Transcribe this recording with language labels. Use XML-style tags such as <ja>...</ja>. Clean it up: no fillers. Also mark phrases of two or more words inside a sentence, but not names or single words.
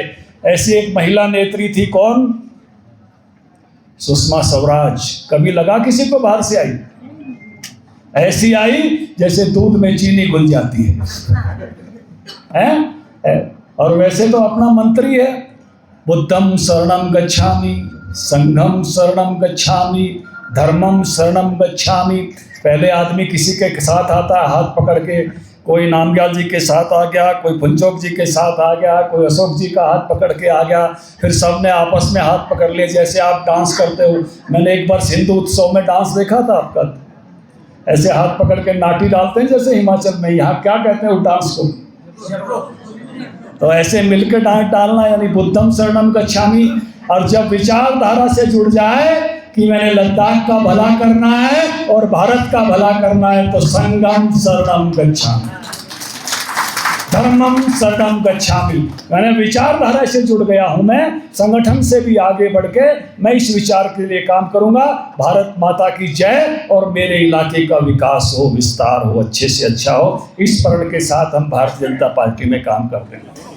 <hi>ऐसी एक महिला नेत्री थी, कौन? सुषमा स्वराज। कभी लगा किसी को बाहर से आई? ऐसी आई जैसे दूध में चीनी घुल जाती है? और वैसे तो अपना मंत्री है,</hi> <pi>बुद्धम शरणम गच्छामि, संघम शरणम गच्छामि, धर्मम शरणम गच्छामि।</pi> <hi>पहले आदमी किसी के साथ आता है हाथ पकड़ के, कोई नामग्याल जी के साथ आ गया, कोई फुनचोक जी के साथ आ गया, कोई अशोक जी का हाथ पकड़ के आ गया, फिर सब ने आपस में हाथ पकड़ लिए जैसे आप डांस करते हो। मैंने एक बार सिंधु उत्सव में डांस देखा था आपका, ऐसे हाथ पकड़ के नाटी डालते हैं जैसे हिमाचल में। यहाँ क्या कहते हैं उस डांस को? तो ऐसे मिलकर डांस डालना, यानी</hi> <pi>बुद्धम शरणम गच्छामि।</pi> <hi>और जब विचारधारा से जुड़ जाए कि मैंने लद्दाख का भला करना है और भारत का भला करना है, तो</hi> <pi>संगम शरणम गच्छामि। धर्मम शरणम गच्छामि।</pi> <hi>मैंने विचारधारा से जुड़ गया हूं, मैं संगठन से भी आगे बढ़ के मैं इस विचार के लिए काम करूंगा। भारत माता की जय और मेरे इलाके का विकास हो, विस्तार हो, अच्छे से अच्छा हो। इस प्रण के साथ हम भारतीय जनता पार्टी में काम करते हैं।</hi>